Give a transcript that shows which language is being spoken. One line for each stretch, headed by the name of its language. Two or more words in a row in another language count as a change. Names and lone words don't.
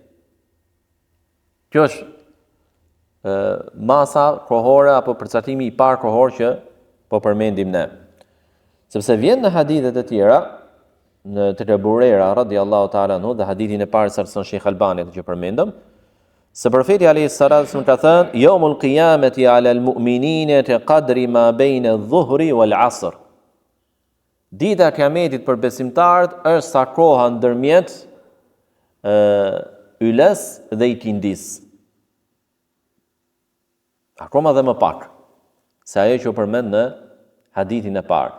Albanian: Kjo është masa kohore apo përcaktimi i parë kohor që po përmendim ne. Sepse vjen në hadithet e tjera, në tek Abu Huraira
Arabic: رضي الله تعالى عنه
Albanian: dhe hadithin e parë sa Sheikh Albani që përmendëm, se profeti
Arabic: عليه الصلاة والسلام
Albanian: ka thënë,
Arabic: "يوم القيامة على المؤمنين كقدر ما بين الظهر والعصر."
Albanian: Dita e kiametit për besimtarët është sa koha ndërmjet yles dhe ikindis. Akoma dhe më pak se ajo që u përmend në hadithin e parë.